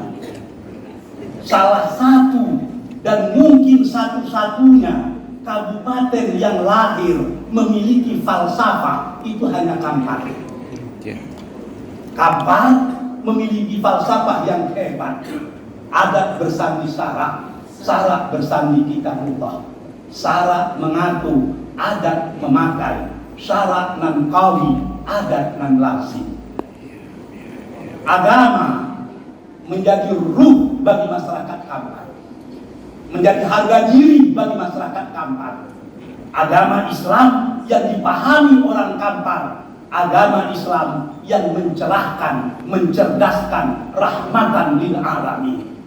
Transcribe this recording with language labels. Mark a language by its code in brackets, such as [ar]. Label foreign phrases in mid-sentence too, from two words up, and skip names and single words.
[id] Salah satu dan mungkin satu-satunya kabupaten yang lahir memiliki falsafah itu hanya Kampar. Kampar memiliki falsafah yang hebat. Adat bersandi syarak, syarak bersandi kitabullah. Syarak mengaku, adat memakai. [min] Syarak nan kawi, adat nan lazim. [id] Agama menjadi ruh bagi masyarakat Kampar, menjadi harga diri bagi masyarakat Kampar. Agama Islam yang dipahami orang Kampar, agama Islam yang mencerahkan, mencerdaskan, [ar] rahmatan lil alamin.